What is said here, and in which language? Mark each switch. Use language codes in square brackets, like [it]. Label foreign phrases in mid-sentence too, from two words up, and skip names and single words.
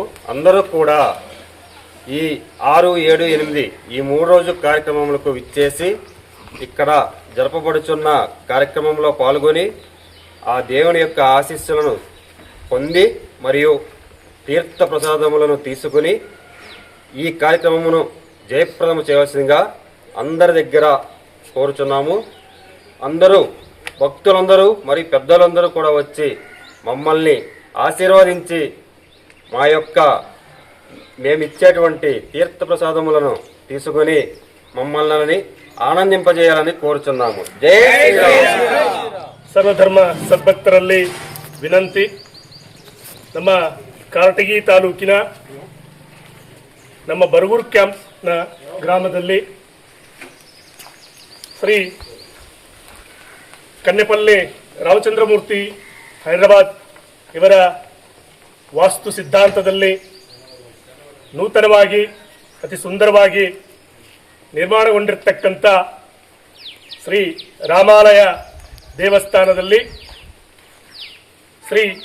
[te] అందరూ కూడా ఈ 6, 7, 8 ఈ 3 రోజు కార్యక్రమములకు విచ్చేసి ఇక్కడ జరపబడుచున్న కార్యక్రమంలో పాల్గొని ఆ దేవుని యొక్క ఆశీస్సులను పొంది మరియు తీర్థ ప్రసాదములను తీసుకుని ఈ కార్యక్రమమును జయప్రదము చేయవలసిందిగా అందరి దగ్గర కోరుచున్నాము. అందరూ భక్తులందరూ మరియు పెద్దలందరూ కూడా వచ్చి మమ్మల్ని ఆశీర్వదించి మా యొక్క మేమిచ్చేటువంటి తీర్థ ప్రసాదములను తీసుకుని మమ్మల్ని ఆనందింపజేయాలని కోరుచున్నాము. [kn] ಜೈ ಶ್ರೀರಾಮ್. ಸರ್ವಧರ್ಮ ಸದ್ಭಕ್ತರಲ್ಲಿ ವಿನಂತಿ. ನಮ್ಮ ಕಾರಟಗಿ ತಾಲೂಕಿನ ನಮ್ಮ ಬರಗೂರು ಕ್ಯಾಂಪ್ನ ಗ್ರಾಮದಲ್ಲಿ ಶ್ರೀ ಕನ್ನೆಪಲ್ಲಿ ರಾಮಚಂದ್ರಮೂರ್ತಿ ಹೈದರಾಬಾದ್ ಇವರ ವಾಸ್ತು ಸಿದ್ಧಾಂತದಲ್ಲಿ ನೂತನವಾಗಿ ಅತಿ ಸುಂದರವಾಗಿ ನಿರ್ಮಾಣಗೊಂಡಿರತಕ್ಕಂಥ ಶ್ರೀ ರಾಮಾಲಯ ದೇವಸ್ಥಾನದಲ್ಲಿ ಶ್ರೀ